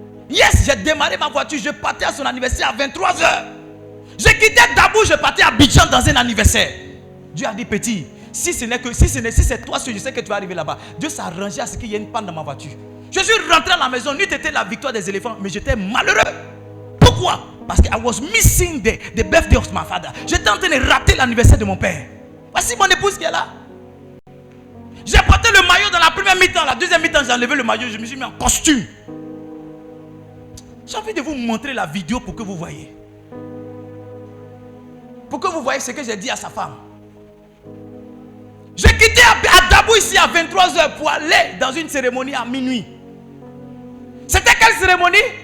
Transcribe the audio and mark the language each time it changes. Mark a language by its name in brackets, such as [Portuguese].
[French] Yes, j'ai démarré ma voiture. Je partais à son anniversaire à 23h. J'ai quitté Dabou, je partais à Abidjan dans un anniversaire. Dieu a dit, petit, si c'est toi seul, je sais que tu vas arriver là-bas. Dieu s'est arrangé à ce qu'il y ait une panne dans ma voiture. Je suis rentré à la maison, n'eût été la victoire des éléphants, mais j'étais malheureux. Pourquoi? Parce que [English] I was missing the birthday of my father. [French] J'étais en train de rater l'anniversaire de mon père. Voici mon épouse qui est là. J'ai porté le maillot dans la première mi-temps. La deuxième mi-temps, j'ai enlevé le maillot. Je me suis mis en costume. J'ai envie de vous montrer la vidéo pour que vous voyez. Pour que vous voyez ce que j'ai dit à sa femme. J'ai quitté à Dabou ici à 23h pour aller dans une cérémonie à minuit. C'était quelle cérémonie?